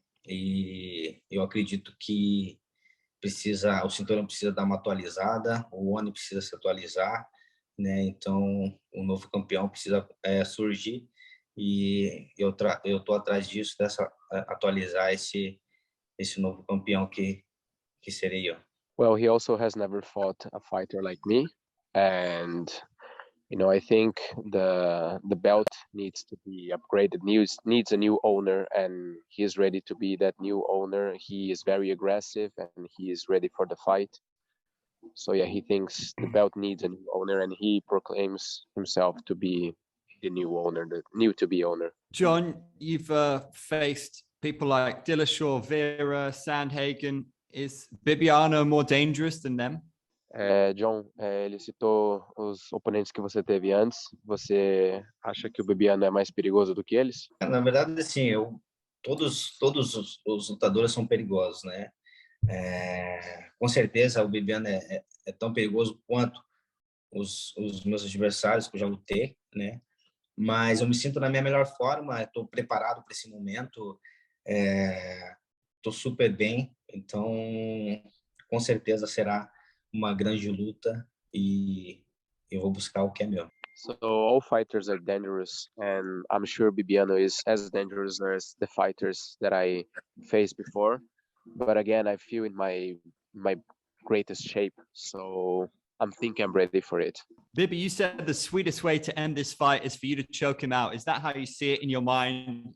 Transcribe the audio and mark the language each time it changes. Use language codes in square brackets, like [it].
[pt] E eu acredito que o cinturão precisa dar uma atualizada, o ONE precisa se atualizar, né? Então o novo campeão precisa surgir, e eu tô atrás disso, atualizar esse novo campeão que serei eu. [en] Well, he also has never fought a fighter like me, and I think the belt needs to be upgraded, needs a new owner, and he is ready to be that new owner. He is very aggressive and he is ready for the fight. So yeah, he thinks the belt needs a new owner, and he proclaims himself to be the new owner, the new to be owner. John, you've faced people like Dillashaw, Vera, Sandhagen. Is Bibiano more dangerous than them? [pt] John, ele citou os oponentes que você teve antes. Você acha que o Bibiano é mais perigoso do que eles? Na verdade, assim, todos os lutadores são perigosos, né? Com certeza o Bibiano é tão perigoso quanto os meus adversários que eu já lutei, né? Mas eu me sinto na minha melhor forma, estou preparado para esse momento, estou super bem, então com certeza será uma grande luta e eu vou buscar o que é meu. [en] So all fighters are dangerous, and I'm sure Bibiano is as dangerous as the fighters that I faced before. But again, I feel in my greatest shape, so I'm thinking I'm ready for it. Bibi, you said the sweetest way to end this fight is for you to choke him out. Is that how you see it in your mind?